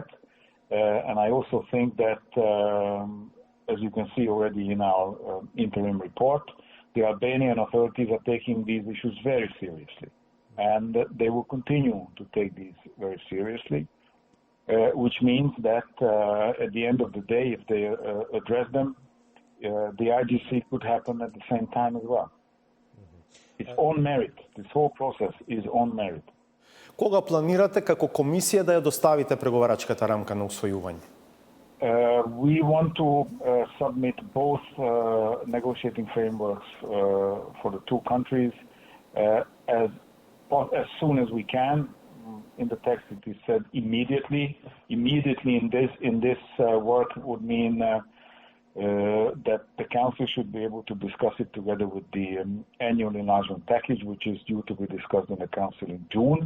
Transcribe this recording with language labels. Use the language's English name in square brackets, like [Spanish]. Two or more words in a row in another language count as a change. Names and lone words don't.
[English] And I also think that, as you can see already in our interim report, the Albanian authorities are taking these issues very seriously, and they will continue to take these very seriously, which means that at the end of the day, if they address them, the IGC could happen at the same time as well. It's on merit. This whole process is on merit. [Macedonian] Кога планирате како комисија да ја доставите преговарачката рамка на усвојување? [English] We want to submit both negotiating frameworks for the two countries as soon as we can. In the text it is said immediately. Immediately in this work would mean that the Council should be able to discuss it together with the annual enlargement package, which is due to be discussed in the Council in June.